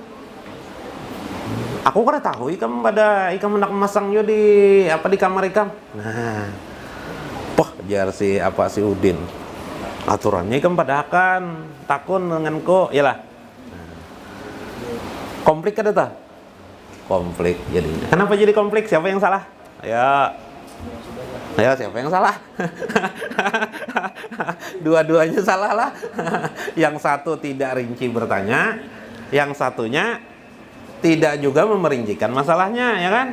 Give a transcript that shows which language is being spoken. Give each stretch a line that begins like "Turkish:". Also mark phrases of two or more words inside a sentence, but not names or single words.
Banjar: Aku kada tahu ikam hendak memasang yo di kamar ikam. Nah, jar si Udin. Aturannya ikam padahakan takun dengan ko, yalah. Konflik kada tah?
Indonesian: Konflik jadinya. Kenapa jadi konflik? Siapa yang salah? Ayo siapa yang salah? Dua-duanya salah lah. Yang satu tidak rinci bertanya, yang satunya tidak juga memerincikan masalahnya, ya kan?